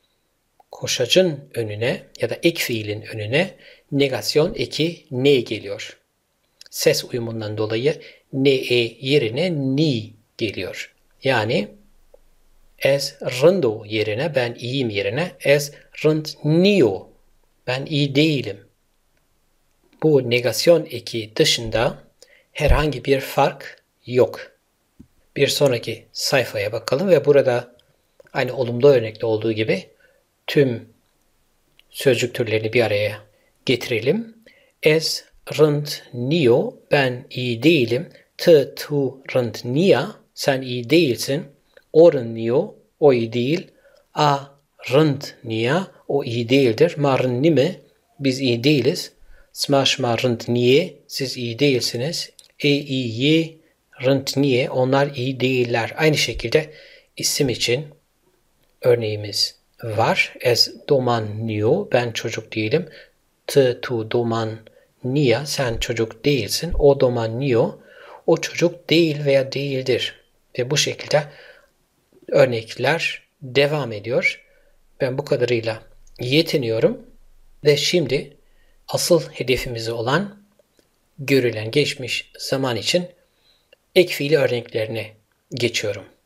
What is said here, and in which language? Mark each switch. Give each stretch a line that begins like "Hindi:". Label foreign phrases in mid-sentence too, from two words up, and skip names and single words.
Turkish: Koşacın önüne ya da ek fiilin önüne negasyon eki ne geliyor. Ses uyumundan dolayı ne yerine ni geliyor. Yani
Zaza: ez rındo
Turkish: yerine ben iyiyim yerine
Zaza: ez rınd nio
Turkish: ben iyi değilim. Bu negasyon eki dışında herhangi bir fark yok. Bir sonraki sayfaya bakalım ve burada aynı olumlu örnekte olduğu gibi tüm sözcük türlerini bir araya getirelim.
Zaza: Ez rınd nio
Turkish: ben iyi değilim.
Zaza: Tu rınd nia
Turkish: sen iyi değilsin.
Zaza: O rınd nio
Turkish: o iyi değil.
Zaza: A rınd nia
Turkish: o iyi değildir.
Zaza: Ma rınd nime
Turkish: biz iyi değiliz.
Zaza: Smaşma rınd niye
Turkish: siz iyi değilsiniz.
Zaza: İyi rınd niye
Turkish: onlar iyi değiller. Aynı şekilde isim için örneğimiz var.
Zaza: Ez doman nio
Turkish: ben çocuk değilim.
Zaza: Tu doman nia
Turkish: sen çocuk değilsin.
Zaza: O doman nio
Turkish: o çocuk değil veya değildir. Ve bu şekilde örnekler devam ediyor. Ben bu kadarıyla yetiniyorum. Ve şimdi asıl hedefimiz olan görülen geçmiş zaman için ek fiili örneklerine geçiyorum.